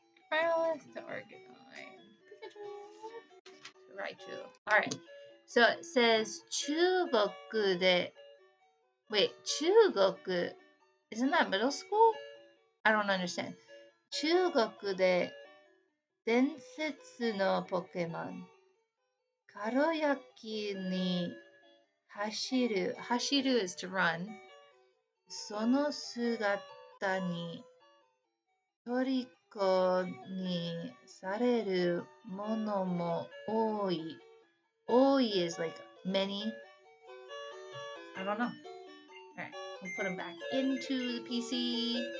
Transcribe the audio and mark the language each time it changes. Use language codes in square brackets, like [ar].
[en] Growlithe to Arcanine. Pikachu. Raichu. Alright, so it says [ja] 中国で... [en] Wait, 中国...Isn't that middle school? I don't understand. [ja] 中国で伝説のポケモン。軽やかに走る。 [en] 走る is to run. [ja] その姿に虜にされるものも多い。 [en] 多い is like many. I don't know. Alright, we'll put him back into the PC.